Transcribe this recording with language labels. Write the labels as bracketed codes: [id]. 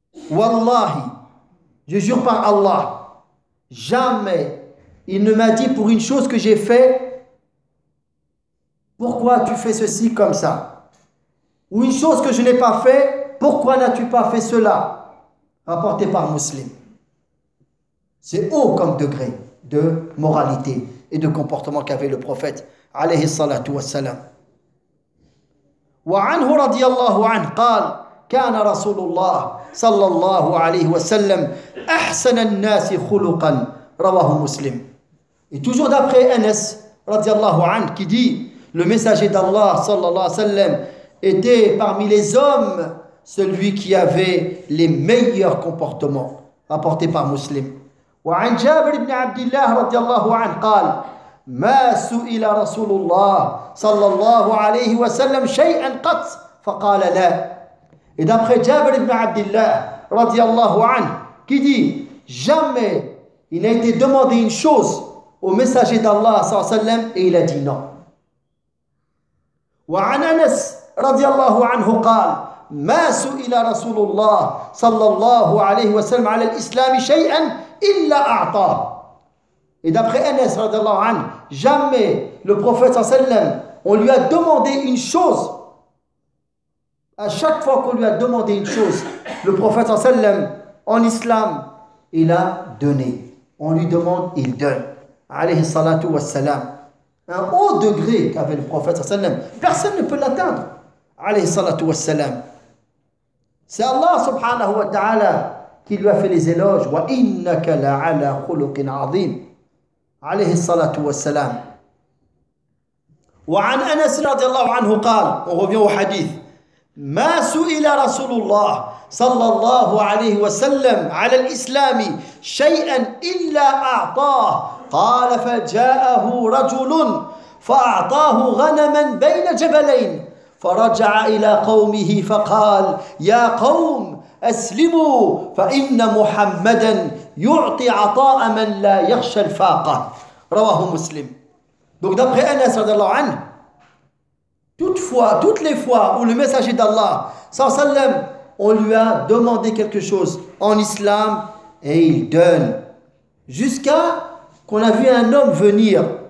[fr] Wallahi, je jure par Allah, jamais il ne m'a dit pour une chose que j'ai fait, pourquoi tu fais ceci comme ça? Ou une chose que je n'ai pas fait, pourquoi n'as-tu pas fait cela? Rapporté par Muslim. C'est haut comme degré de moralité et de comportement qu'avait le prophète عليه الصلاة والسلام. [ar] وعنه رضي الله عنه قال كان رسول الله صلى الله عليه وسلم أحسن الناس خلقا رواه مسلم. [fr] Et toujours d'après Anas رضي الله عنه qui dit le messager d'Allah صلى الله عليه وسلم était parmi les hommes celui qui avait les meilleurs comportements, rapporté par مسلم. [ar] وعن جابر بن عبد الله رضي الله عنه قال ما سئل رسول الله صلى الله عليه وسلم شيئا قط فقال لا. [fr] Et d'après Jabir ibn Abdillah رضي الله عنه qui dit jamais il n'a été demandé une chose au messager d'Allah صلى الله عليه وسلم et il a dit non. [ar] وعن أنس رضي الله عنه قال ما سئل رسول الله صلى الله عليه وسلم على الإسلام شيئا إلا أعطاه. [fr] Et d'après Anas, radiallahu anhu, jamais le prophète sallallahu alayhi wa sallam On lui a demandé une chose. À chaque fois qu'on lui a demandé une chose, le prophète sallallahu alayhi wa sallam, en islam, il a donné. On lui demande, il donne. Alayhi salatu wa salam. Un haut degré qu'avait le prophète sallallahu alayhi wa sallam. Personne ne peut l'atteindre. Alayhi salatu wa salam. C'est Allah subhanahu wa ta'ala qui lui a fait les éloges. [ar] Wa innaka la'ala khuluqin azim. Alayhi salatu wa salam. وعن أنس رضي الله عنه قال وهو حديث ما سئل رسول الله صلى الله عليه وسلم على الإسلام شيئا إلا أعطاه قال فجاءه رجل فأعطاه غنما بين جبلين فرجع إلى قومه فقال يا قوم أسلموا فإن محمدا يعطي عطاء من لا يخشى الفاقة رواه مسلم. [fr] Donc d'après Anas radiallahu anhu, toutes les fois où le messager d'Allah, sallallahu alayhi wa sallam, on lui a demandé quelque chose en islam, et il donne. Jusqu'à qu'on a vu un homme venir.